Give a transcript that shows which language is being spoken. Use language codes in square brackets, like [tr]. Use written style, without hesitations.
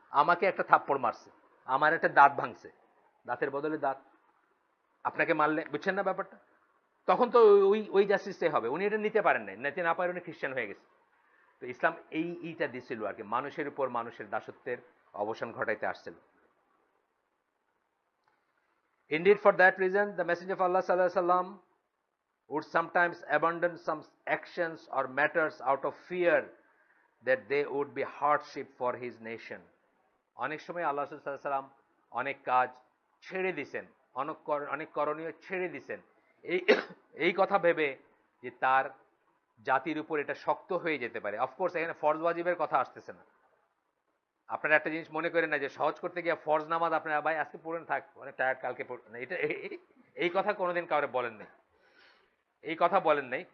[bn] আমাকে একটা থাপ্পড় মারছে, আমার একটা দাঁত ভাঙছে, দাঁতের বদলে দাঁত, আপনাকে মারলে, বুঝছেন না ব্যাপারটা? তখন তো ওই ওই জাস্টিসটাই হবে। উনি এটা নিতে পারেন নাই, নিতে না পারে উনি খ্রিস্টান হয়ে গেছে। তো ইসলাম এইটা দিছিল আর কি, মানুষের উপর মানুষের দাসত্বের অবসান ঘটাইতে আসছিল। [en] Indeed, for that reason, the Messenger of Allah sallallahu alaihi wasallam would sometimes abandon some actions or matters out of fear that they would be hardship for his nation. [bn] অনেক সময় আল্লাহ রাসূল সাল্লাল্লাহু আলাইহি ওয়াসাল্লাম অনেক কাজ ছেড়ে দিয়েছেন, অনেক করণীয় ছেড়ে দিয়েছেন এই এই কথা ভেবে যে তার জাতির উপর এটা শক্ত হয়ে যেতে পারে। অফকোর্স এখানে ফরজ ওয়াজিবের কথা আসতেছে না। আপনারা একটা জিনিস মনে করেন না যে সহজ করতে গিয়ে ফরজ নামাজ আপনারা ভাই আজকে পড়েন, থাক অনেক টায়ার্ড, কালকে পড়েন, এটা এই কথা কোনোদিন কাউরে বলেন নাই, এই কথা বলেন নাই।